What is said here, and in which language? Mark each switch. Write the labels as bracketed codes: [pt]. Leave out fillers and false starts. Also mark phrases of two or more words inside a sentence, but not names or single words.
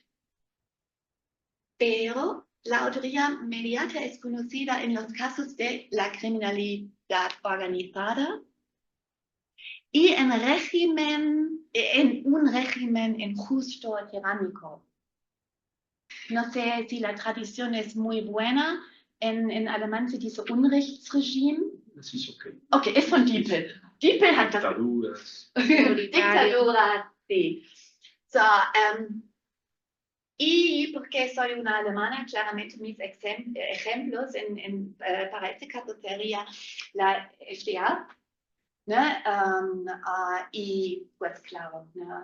[es] Pero la autoría inmediata es conocida en los casos de la criminalidad organizada y en régimen en un régimen injusto o tiránico. No sé si la tradición es muy buena. En alemán se dice Unrechtsregime. [de] Das ist okay. Okay, es von Diepel. Diepel hat das. [es] Dictaduras. Dictadura, sí. So, y porque soy una alemana, claramente mis ejemplos para este caso sería la FDA, ¿no? Y pues claro, ¿no?